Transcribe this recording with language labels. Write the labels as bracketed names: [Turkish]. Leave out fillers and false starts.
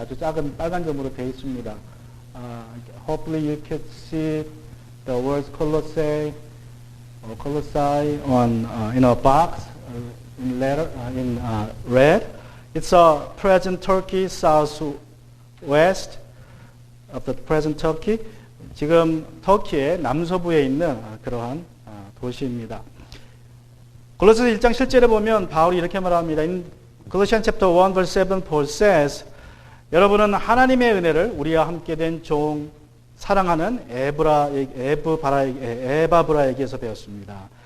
[Korean] 아주 작은 빨간 점으로 되어 있습니다. [English] Hopefully you can see the words Colossae on in a box in letter in red. It's a present Turkey, southwest of the present Turkey. [Korean] 지금 터키의 남서부에 있는 그러한 도시입니다. 골로새서 1장 실제로 보면 바울이 이렇게 말합니다. [English] In Colossians chapter 1 verse 7 Paul says, [Korean] 여러분은 하나님의 은혜를 우리와 함께 된 종 사랑하는 에바브라에게서 배웠습니다.